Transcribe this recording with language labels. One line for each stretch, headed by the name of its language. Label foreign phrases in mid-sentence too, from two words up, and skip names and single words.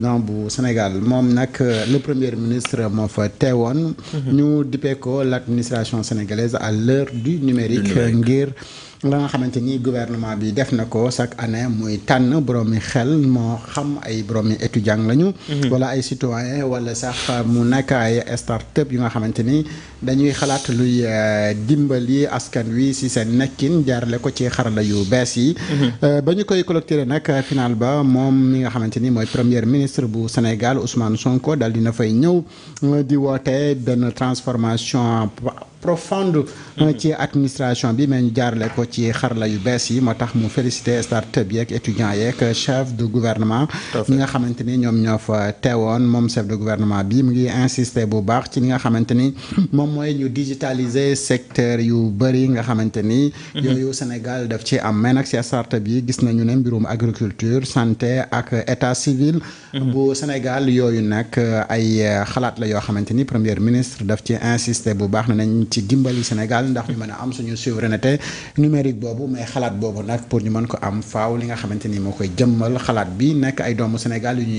Wolof: non bu Sénégal moom nag
French: le premier ministre
Wolof: moo fa teewoon. ñu dippee ko
French: l'administration sénégalaise à l'heure du numérique
Wolof: ngir la nga xamante ni gouvernement bi def na ko
French: chaque année
Wolof: muy tànn boroomi xel moo xam ay boroomi étudiant lañu. wala ay citoyen wala sax mu nekk ay start-up yu nga xamante ni dañuy xalaat luy dimbali askan wi ci seen nekkin jaarale ko ci xarala yu bees yi. ba ñu koy clôturer nag final ba moom mi nga xamante ni mooy
French: premier ministre
Wolof: bu Sénégal Ousmane Sonko daal dina fay ñëw di woote benn
French: transformation profonde
Wolof: ci administration bi mais ñu jaarale ko ci xarala yu bees yi moo tax mu félicité start-up yeeg étudiants yeeg
French: chef de gouvernement
Wolof: ñi nga xamante ni ñoom ñoo fa teewoon moom
French: chef de gouvernement
Wolof: bi mu ngi insister bu baax ci li nga xamante ni moom mooy ñu digitaliser secteur yu bëri nga xamante ni yooyu Sénégal daf ci am mais nag ci start-up yi gis nañu ne mbirum agriculture santé ak
French: état civil
Wolof: bu Sénégal yooyu nag ay xalaat la yoo xamante ni premier ministre daf ci insister bu baax na nañ ci dimbali Sénégal ndax ñu mën a am suñu
French: souveraineté numérique
Wolof: boobu mais xalaat boobu nag pour ñu mën ko am faaw li nga xamante ni moo koy jëmmal xalaat bi nekk ay doomu Sénégal